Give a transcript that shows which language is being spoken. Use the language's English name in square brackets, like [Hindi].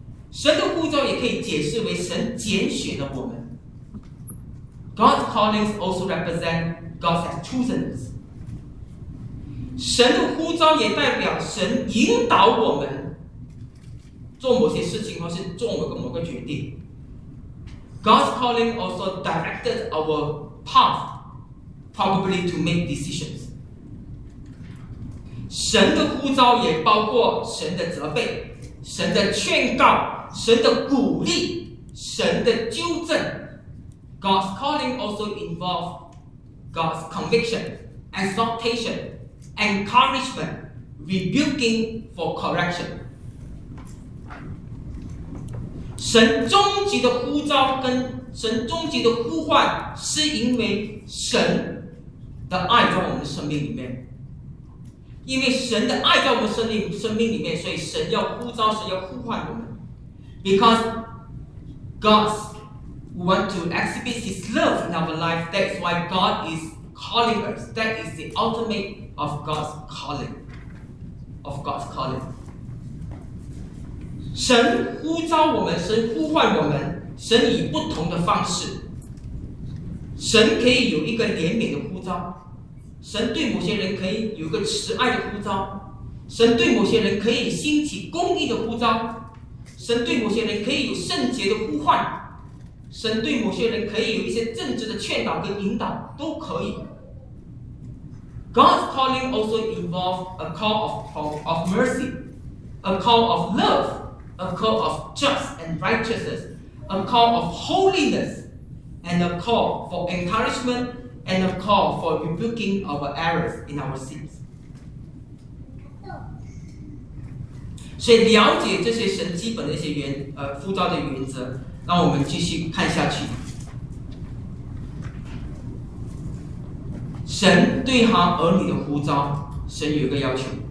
[Chinese] 神的呼召也可以解释为神拣选了我们。 [English] God's callings also represent God's chosen。 [Chinese] 神的呼召也代表神引导我们做某些事情，或是做某个决定。 [English] God's calling also directed our path probably to make decisions。 [Chinese] 神的呼召也包括神的责备、神的劝告、神的鼓励、神的纠正。 [English] God's calling also involves God's conviction, exhortation, encouragement, rebuking for correction。 [Chinese] 神终极的呼召跟神终极的呼唤，是因为神的爱在我们的生命里面。因为神的爱在我们生命里面，所以神要呼召，神要呼唤我们。 [English] Because God wants to exhibit His love in our life, that's why God is calling us. That is the ultimate of God's calling. Of God's calling. [Chinese] 神呼召我们，神呼唤我们，神以不同的方式。神可以有一个怜悯的呼召，神对某些人可以有个慈爱的呼召，神对某些人可以兴起公义的呼召。神对某些人可以有圣洁的呼唤，神对某些人可以有一些正直的劝导跟引导，都可以。 [English] God's calling also involves a call of mercy, a call of love, a call of just and righteousness, a call of holiness, and a call for encouragement, and a call for rebuking our errors in our sins. [Chinese] 所以了解这些神基本的一些呼召的原则，让我们继续看下去。神神对他儿女的呼召，神有一个要求。